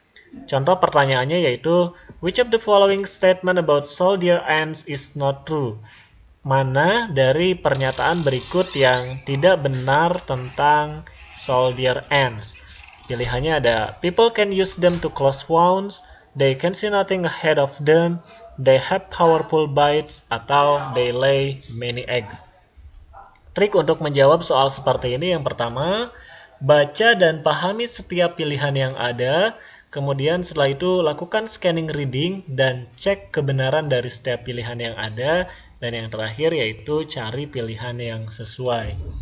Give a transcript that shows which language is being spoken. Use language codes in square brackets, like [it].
[id] Contoh pertanyaannya yaitu, [en] which of the following statement about soldier ants is not true? [id] Mana dari pernyataan berikut yang tidak benar tentang soldier ants? Pilihannya ada, [en] people can use them to close wounds, they can see nothing ahead of them, they have powerful bites, [id] atau [en] they lay many eggs. [id] Trik untuk menjawab soal seperti ini yang pertama, baca dan pahami setiap pilihan yang ada, kemudian setelah itu lakukan scanning reading dan cek kebenaran dari setiap pilihan yang ada, dan yang terakhir yaitu cari pilihan yang sesuai.